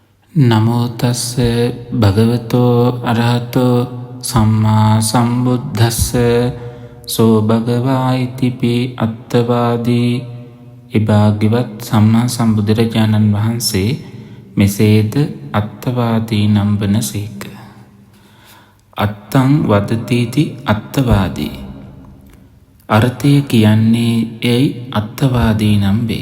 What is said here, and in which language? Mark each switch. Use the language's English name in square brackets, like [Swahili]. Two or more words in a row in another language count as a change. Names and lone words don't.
[Pali] නමෝ තස්ස භගවතෝ අරහතෝ සම්මා සම්බුද්දස්ස සෝ භගවා ඉතිපි අත්තවාදී. [Sinhala] එභාග්‍යවත් සම්මා සම්බුදුරජාණන් වහන්සේ මෙසේද අත්තවාදී නම් වනසේක. [Pali] අත්තං වදතිති අත්තවාදී. [Sinhala] අර්ථය කියන්නේ යයි අත්තවාදී නම් වේ.